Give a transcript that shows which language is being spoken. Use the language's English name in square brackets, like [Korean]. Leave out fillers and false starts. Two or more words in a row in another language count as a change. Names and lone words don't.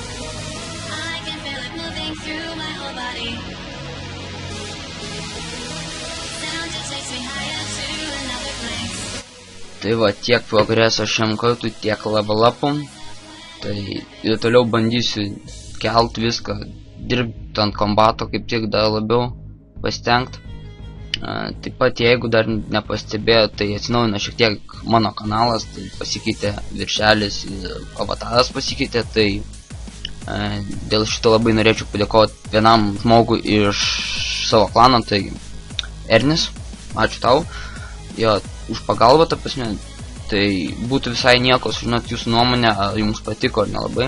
[English] I can feel it moving through my whole body. [Lithuanian] Tai va, tiek progreso šiam kartui, tiek [English] level up'om. [Lithuanian] Tai ir toliau bandysiu kelt viską, dirbti ant kombato, kaip tik dar labiau pasistengt. Taip pat, jeigu dar nepastebėjo, tai atsinaujino šiek tiek mano kanalas, tai pasikeitė viršelis ir avataras pasikeitė, tai dėl šito labai norėčiau padėkoti vienam žmogui iš savo klano, tai Ernis, ačiū tau, jo, už pagalbą, ta prasme, tai būtų visai nieko sužinot jūsų nuomonę, ar jums patiko ar nelabai.